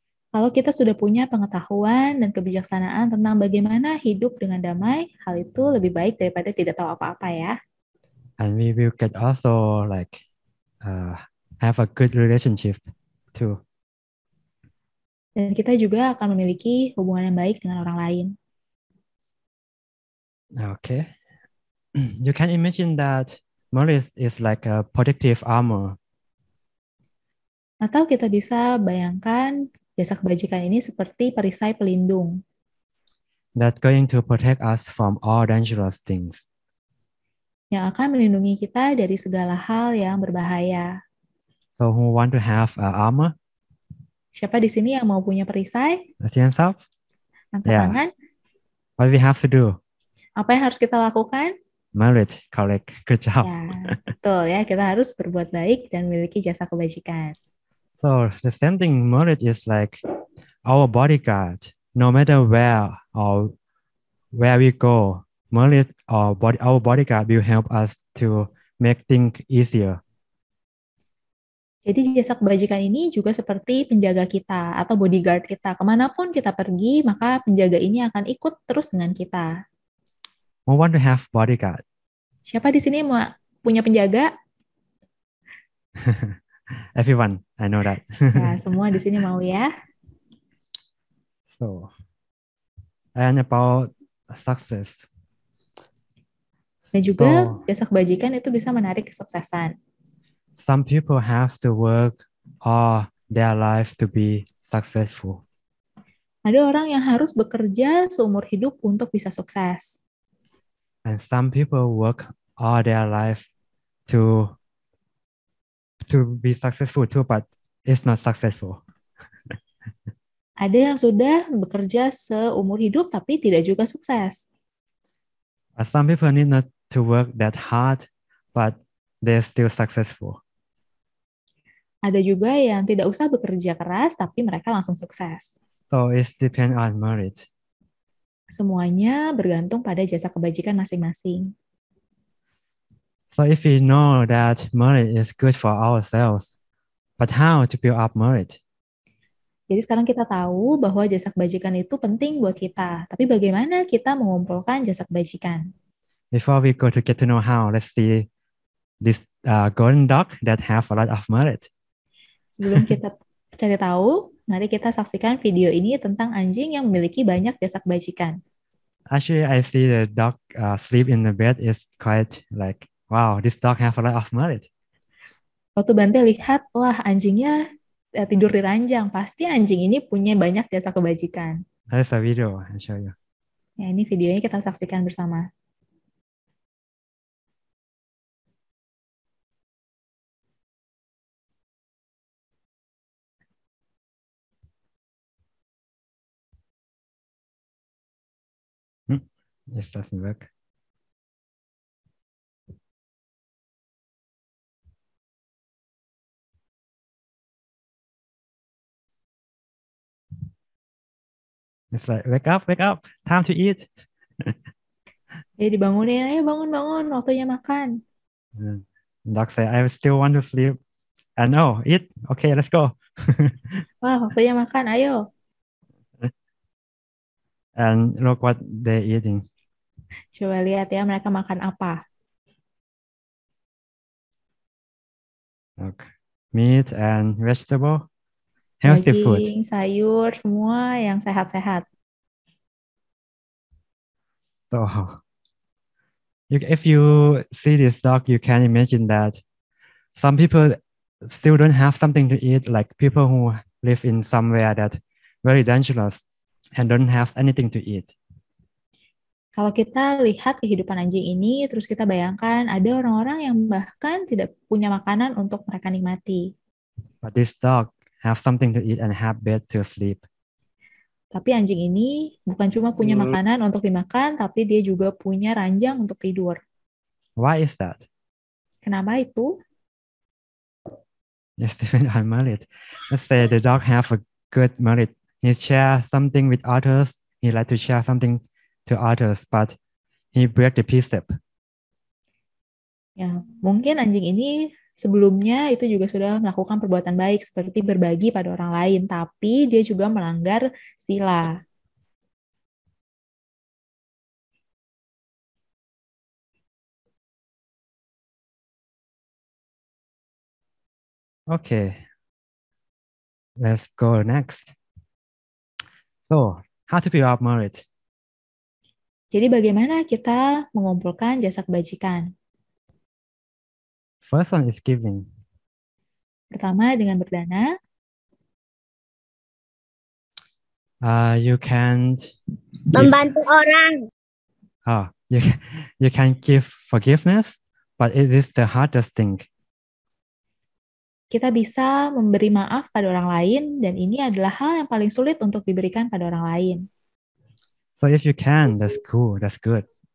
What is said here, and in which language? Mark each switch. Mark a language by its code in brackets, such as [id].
[id] Kalau kita sudah punya pengetahuan dan kebijaksanaan tentang bagaimana hidup dengan damai, hal itu lebih baik daripada tidak tahu apa-apa ya. [en] And we will get also like have a good relationship too. [id] Dan kita juga akan memiliki hubungan yang baik dengan orang lain. [en] Okay. You can imagine that knowledge is like a protective armor. [id] Atau kita bisa bayangkan jasa kebajikan ini seperti perisai pelindung. [en] That going to protect us from all dangerous things. [id] Yang akan melindungi kita dari segala hal yang berbahaya. [en] So who want to have armor? [id] Siapa di sini yang mau punya perisai? [en] Hands up. [id] Angkat tangan. [en] What we have to do? [id] Apa yang harus kita lakukan? [en] Merit, correct. Good job. [id] Ya, betul ya. Kita harus berbuat baik dan memiliki jasa kebajikan. [en] So the same thing, merit is like our bodyguard. No matter where or where we go, merit or our bodyguard will help us to make things easier. [id] Jadi jasa kebajikan ini juga seperti penjaga kita atau bodyguard kita. Kemanapun kita pergi, maka penjaga ini akan ikut terus dengan kita. [en] Who want to have bodyguard? [id] Siapa di sini mau punya penjaga? [en] Everyone, I know that. [id] Ya, semua di sini mau ya. [en] So, and about success. [id] Dan juga jasa kebajikan itu bisa menarik kesuksesan. [en] Some people have to work all their life to be successful. [id] Ada orang yang harus bekerja seumur hidup untuk bisa sukses. [en] And some people work all their life to be successful too, but it's not successful. [id] Ada yang sudah bekerja seumur hidup tapi tidak juga sukses. [en] Some people need not to work that hard, but they're still successful. [id] Ada juga yang tidak usah bekerja keras tapi mereka langsung sukses. [en] So it depends on merit. [id] Semuanya bergantung pada jasa kebajikan masing-masing. [en] So if we know that merit is good for ourselves, but how to build up merit? [id] Jadi sekarang kita tahu bahwa jasa kebajikan itu penting buat kita. Tapi bagaimana kita mengumpulkan jasa kebajikan? [en] Before we go to get to know how, let's see this golden dog that have a lot of merit. [id] Sebelum kita cari tahu, mari kita saksikan video ini tentang anjing yang memiliki banyak jasa kebajikan. [en] Actually, I see the dog sleep in the bed is quite like, wow, this dog have a lot of merit. [id] Waktu Bante lihat, wah anjingnya tidur di ranjang. Pasti anjing ini punya banyak jasa kebajikan. [en] That's a video, I'll show you. [id] Ya, ini videonya kita saksikan bersama. [en] This doesn't work. It's like, wake up, time to eat. [id] Jadi dibangunin, ayo bangun, waktunya makan. [en] Dog say, I still want to sleep. And oh, eat, okay, let's go. [id] Wah, waktunya makan, ayo. [en] And look what they're eating. [id] Coba lihat ya, mereka makan apa. [en] Okay. Meat and vegetable. Healthy food. [id] Daging, sayur, semua yang sehat-sehat. [en] So, if you see this dog, you can imagine that some people still don't have something to eat, like people who live in somewhere that very dangerous. and don't have anything to eat. [id] Kalau kita lihat kehidupan anjing ini, terus kita bayangkan ada orang-orang yang bahkan tidak punya makanan untuk mereka nikmati. [en] But this dog have something to eat and have bed to sleep. [id] Tapi anjing ini bukan cuma punya makanan untuk dimakan, tapi dia juga punya ranjang untuk tidur. [en] Why is that? [id] Kenapa itu? [en] Yes, depend on merit. Let's say the dog have a good merit. He share something with others. He like to share something to others, but he break the precept. [id] Ya, mungkin anjing ini sebelumnya itu juga sudah melakukan perbuatan baik seperti berbagi pada orang lain, tapi dia juga melanggar sila. [en] Okay, let's go next. So, how to build up merit? [id] Jadi bagaimana kita mengumpulkan jasa kebajikan? [en] First one is giving. [id] Pertama dengan berdana. [en] You can [id] Membantu orang. [en] You can give forgiveness, but it is the hardest thing. [id] Kita bisa memberi maaf pada orang lain, dan ini adalah hal yang paling sulit untuk diberikan pada orang lain. [en] So if you can, that's cool, that's good.